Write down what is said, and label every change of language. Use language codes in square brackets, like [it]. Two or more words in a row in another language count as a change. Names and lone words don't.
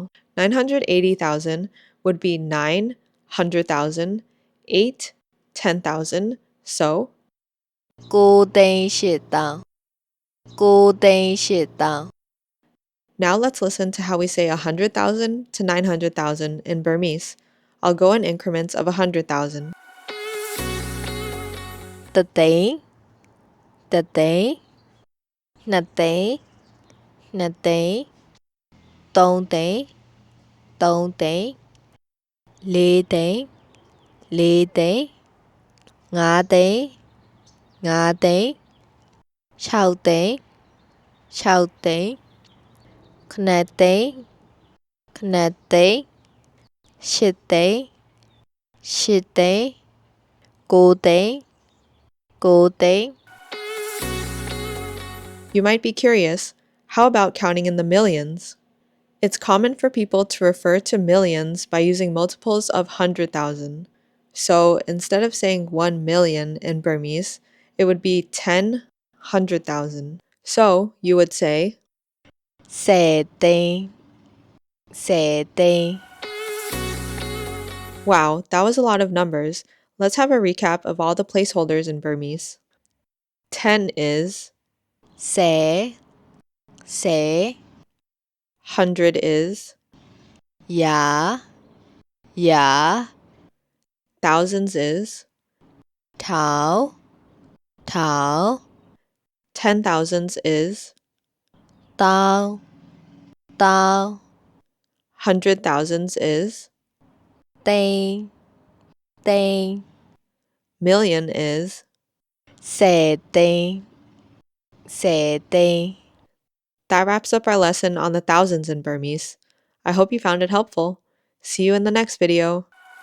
[en] 980,000 would be 900,000, 8 10,000. So, 9,800, 9,800. now let's listen to how we say 100,000 to 900,000 in Burmese. I'll go in increments of 100,000. [my] 1 တစ်သိန်းတစ်သိန်းနှစ်သိန်းနှစ်သိန်းသုံး သိန်းသုံးသိန်းလေးသိန်းလေးသိန်းငါးသိန်းငါးသိန်းခြောက်သိန်းခြောက်သိန်းခုနှစ်သိန်းခုနှစ်သိန်းရှစ်သိန်းရှစ်သိန်းကိုးသိန်းကိုးသိန်း [en] You might be curious, how about counting in the millions? It's common for people to refer to millions by using multiples of 100,000. So instead of saying 1 million in Burmese, it would be 10 100,000. So you would say [my] ဆယ်သိန်းဆယ်သိန်း [en] Wow, that was a lot of numbers. Let's have a recap of all the placeholders in Burmese. 10 is, [my] ဆယ်ဆယ် [en] 100 is, [my] ရာရာ [en] thousands is, [my] ထောင်ထောင် [en] 10,000s is, [my] တောင်းတောင်း [en] 100,000s is, [my] သိန်းသိန်း [en] million is. [my] ဆယ်သိန်းဆယ်သိန်း [en] That wraps up our lesson on the thousands in Burmese. I hope you found it helpful. See you in the next video.